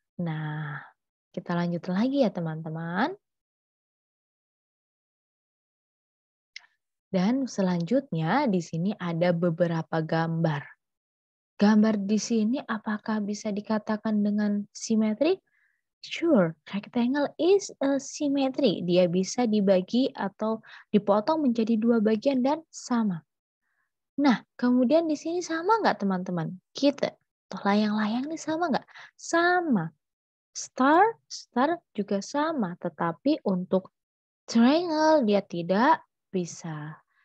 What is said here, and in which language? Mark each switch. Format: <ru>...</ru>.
<id>Nah, kita lanjut lagi ya teman-teman. Dan selanjutnya di sini ada beberapa gambar. Gambar di sini apakah bisa dikatakan dengan simetri?</id> <en>Sure, rectangle is a symmetry.</en> <id>Dia bisa dibagi atau dipotong menjadi dua bagian dan sama. Nah, kemudian di sini sama nggak teman-teman? Kita tuh layang-layang ini sama nggak? Sama. Star juga sama, tetapi untuk triangle dia tidak bisa.</id>